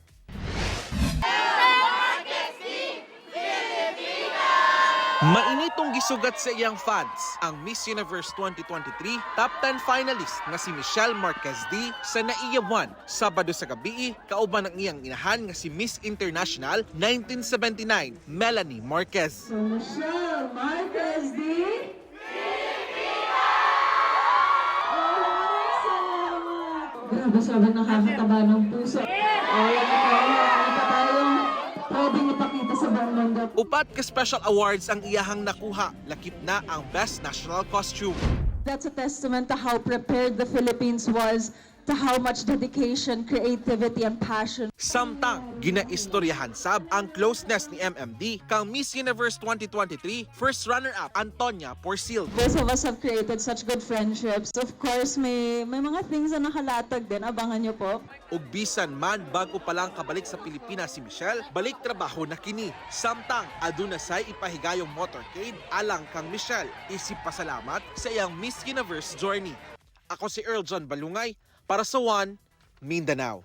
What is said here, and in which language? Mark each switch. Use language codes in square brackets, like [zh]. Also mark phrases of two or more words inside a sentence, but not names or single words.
[ceb] Mainitong gisugat sa iyang fans ang Miss Universe 2023 Top 10 finalist nga si Michelle Marquez D sa naiyawan Sabado sa gabi kauban ang iyang inahan nga si Miss International 1979 Melanie Marquez. So Michelle Marquez D. [tl] Grabe, sobrang nakakataba ng puso. Ayan na tayong pwedeng ipakita sa buong mundo. [ceb] Upat ka special awards ang iyahang nakuha, lakip na ang Best National Costume. [en] That's a testament to how prepared the Philippines was, to how much dedication, creativity, and passion. [ceb] Samtang ginaistoryahan sab ang closeness ni MMD kang Miss Universe 2023 first runner-up Antonia Porcil. [en] Both of us have created such good friendships. Of course, [tl] may mga things na nakalatag din. Abangan niyo po. [ceb] Ug bisan man bago pa lang kabalik sa Pilipinas si Michelle, balik trabaho na kini. Samtang aduna say ipahigayong motorcade alang kang Michelle isip pasalamat sa iyang Miss Universe journey. Ako si Earl John Balungay para sa One Mindanao.